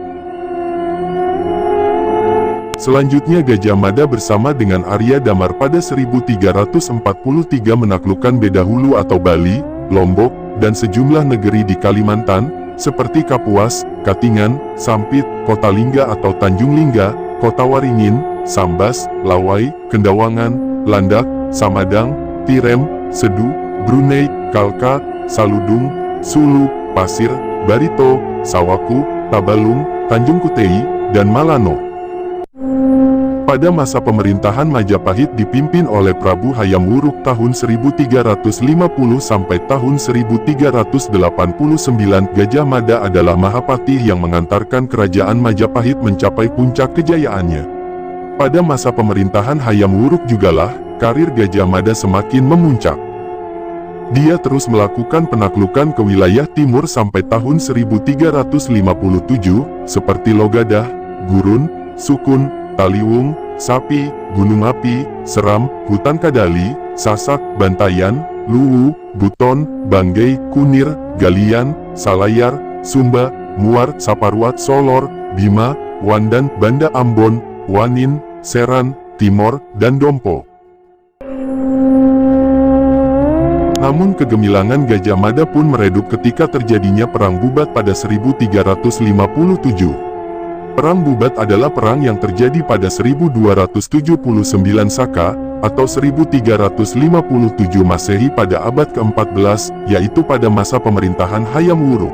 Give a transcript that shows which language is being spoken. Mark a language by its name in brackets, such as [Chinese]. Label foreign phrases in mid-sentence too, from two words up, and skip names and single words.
[Indonesian] Selanjutnya Gajah Mada bersama dengan Arya Damar pada 1343 menaklukkan Bedahulu atau Bali, Lombok, dan sejumlah negeri di Kalimantan, seperti Kapuas, Katingan, Sampit, Kota Lingga atau Tanjung Lingga, Kota Waringin, Sambas, Lawai, Kendawangan, Landak, Samadang, Tirem, Sedu, Brunei, Kalka, Saludung, Sulu, Pasir, Barito, Sawaku, Tabalung, Tanjung Kutei, dan Malano. Pada masa pemerintahan Majapahit dipimpin oleh Prabu Hayam Wuruk tahun 1350 sampai tahun 1389, Gajah Mada adalah Mahapatih yang mengantarkan kerajaan Majapahit mencapai puncak kejayaannya. Pada masa pemerintahan Hayam Wuruk jugalah, karir Gajah Mada semakin memuncak. Dia terus melakukan penaklukan ke wilayah timur sampai tahun 1357, seperti Logadah, Gurun, Sukun, Taliwung, Sapi, Gunung Api, Seram, Hutan Kadali, Sasak, Bantayan, Luwu, Buton, Banggei, Kunir, Galian, Salayar, Sumba, Muar, Saparwat, Solor, Bima, Wandan, Banda Ambon, Wanin, Seran, Timor, dan Dompo. Namun kegemilangan Gajah Mada pun meredup ketika terjadinya Perang Bubat pada 1357. Perang Bubat adalah perang yang terjadi pada 1279 Saka, atau 1357 Masehi pada abad ke-14, yaitu pada masa pemerintahan Hayam Wuruk.